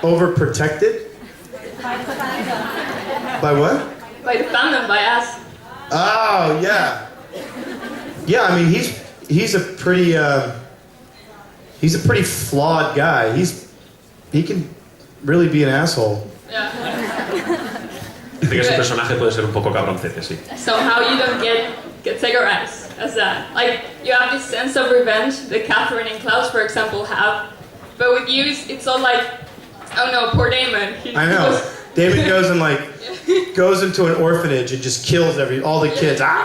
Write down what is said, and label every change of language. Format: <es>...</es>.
<en>Overprotected? By what? By the fandom, by us. Oh, yeah. Yeah, I mean, he's a pretty flawed guy. He can really be an asshole. Yeah.</en> <es>Dice que ese personaje puede ser un poco cabroncete, sí.</es> <en>Somehow you don't get categorized as that. Like, you have this sense of revenge that Catherine and Klaus, for example, have. But with you, it's all like, oh no, poor Damon. I know. David goes and goes into an orphanage and just kills all the kids.</en>